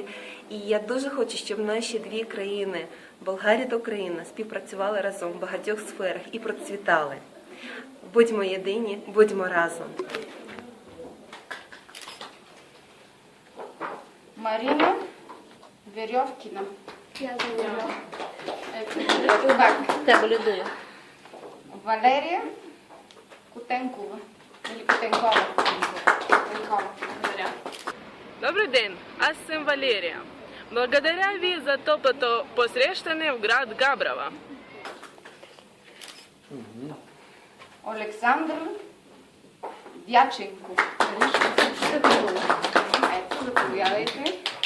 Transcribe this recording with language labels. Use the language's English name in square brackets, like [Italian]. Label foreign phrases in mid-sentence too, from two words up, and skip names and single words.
[Ukrainian] І я дуже хочу, щоб наші дві країни, Болгарія та Україна, співпрацювали разом в багатьох сферах і процвітали. Будьмо єдині, будьмо разом. Марина Веревкина. Те болюдую. [Bulgarian] Валерия Котенкова. Или Котенкова. Котенкова. Благодаря. [Ukrainian] Добрий день, [Bulgarian] аз съм Валерия. Благодаря ви за топлото посрещане в град Габрово. Олександър Дяченко. Ето, заповядайте.